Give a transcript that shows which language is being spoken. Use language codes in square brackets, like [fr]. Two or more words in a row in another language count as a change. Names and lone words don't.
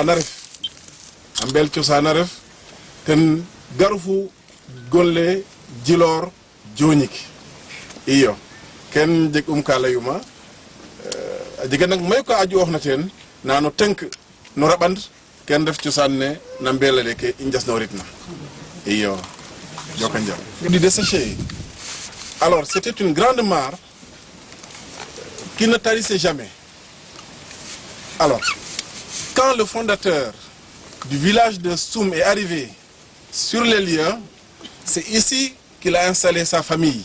[srr] cosaan a ref ten garu fu gonle Djilor joñik iyo ken jeg ka layuma a jega nak mayu ka aju oxna teen nano tenk no raɓand ken ref cosaan ne na mbelale ke i njasnoritna iyo joka njal [fr] du desséché. Alors c'était une grande mare qui ne tarissait jamais. Alors quand le fondateur du village de Soum est arrivé sur les lieux, c'est ici qu'il a installé sa famille.